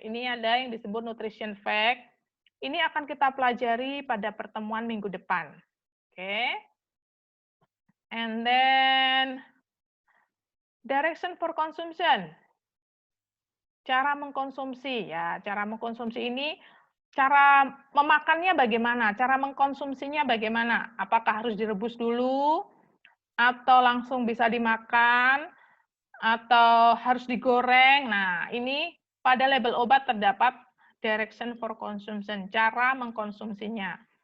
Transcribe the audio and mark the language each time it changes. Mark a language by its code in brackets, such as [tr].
[id] Ini ada yang disebut nutrition fact. Ini akan kita pelajari pada pertemuan minggu depan. Oke. [en] And then direction for consumption. [id] Cara mengkonsumsi ya, cara mengkonsumsi ini cara memakannya bagaimana? Cara mengkonsumsinya bagaimana? Apakah harus direbus dulu atau langsung bisa dimakan atau harus digoreng? Nah, ini pada label obat terdapat [en] direction for consumption, [id] cara mengkonsumsinya.